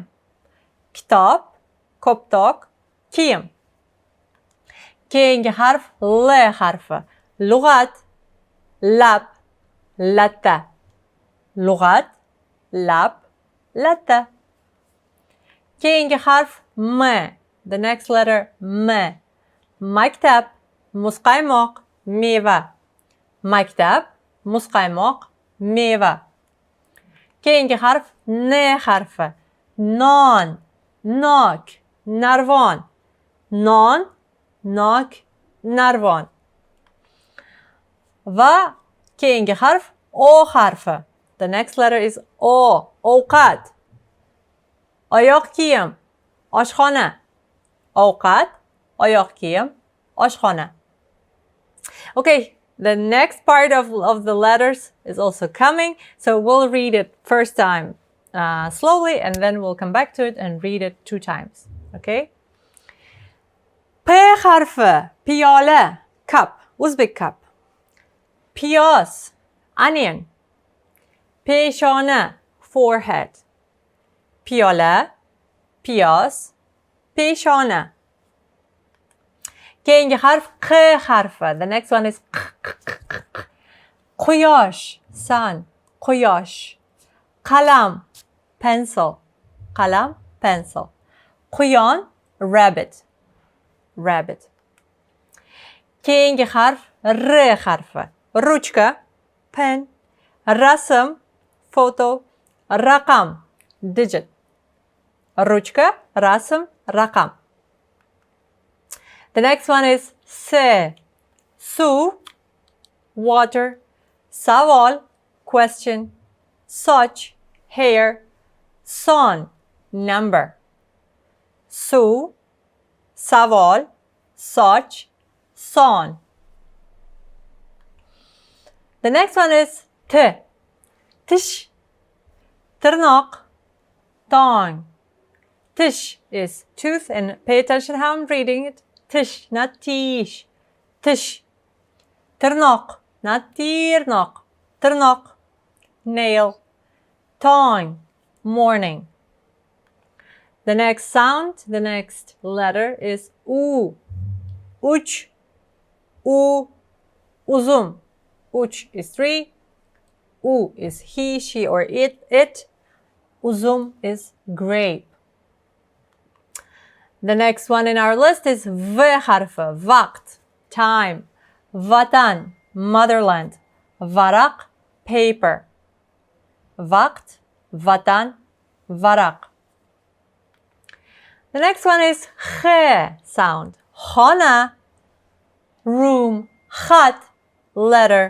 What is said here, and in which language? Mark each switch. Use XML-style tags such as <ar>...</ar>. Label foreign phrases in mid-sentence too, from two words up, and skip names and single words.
<uz>Kitob, koptok, kiyim. Keyingi harf L harfi. Lug'at, lab, latta. Lug'at, lab, latta. Keyingi harf M.</uz> <en>The next letter M.</en> <uz>Maktab, muzqaymoq, meva. Maktab, muzqaymoq, meva. Keyingi harf N harfi. Non, nok, narvon. Non, nok, narvon. Va keyingi harf O harfi.</uz> <en>The next letter is O.</en> <uz>Ovqat. Oyoq kiyim, oshxona. Ovqat, oyoq kiyim, oshxona.</uz> <en>Okay, the next part of the letters is also coming. So we'll read it first time slowly, and then we'll come back to it and read it 2 times. Okay?</en> <uz>P harfi, piyola,</uz> <en>cup, Uzbek cup.</en> <uz>Piyoz, onion. Peshona, forehead. Piyola, piyoz, peshona. Keyingi harf Q harfi.</uz> <en>The next one is Quyosh, sun, quyosh.</en> <uz>Qalam, pencil. Qalam, pencil. Quyon,</uz> <en>rabbit, rabbit.</en> <uz>Keyingi harf R harfi. Ruchka, pen. Rasm, photo. Raqam, digit. Ruchka, rasm, raqam.</uz> <en>The next one is S.</en> <uz>Su, water. Savol, question. Soch, hair. Son, number. Su, savol, soch, son.</uz> <en>The next one is T.</en> <uz>Tish, tirnoq, tongue.</uz> <en>Tish is tooth, and pay attention how I'm reading it. Tish, not tish. Tish. Tirnoq, not tirnoq.</en> <uz>Tirnoq,</uz> <en>nail. Tongue, morning. The next sound, the next letter is U.</en> <uz>Uch, U, uzum.</uz> <en>Uch is 3. U is he, she, or it. Uzum is grape. The next one in our list is V harfi.</en> <uz>Vaqt, time. Vatan, motherland. Varaq, paper. Vaqt, vatan, varaq.</uz> <en>The next one is Kh sound.</en> <uz>Khana, room. Khat, letter.</uz>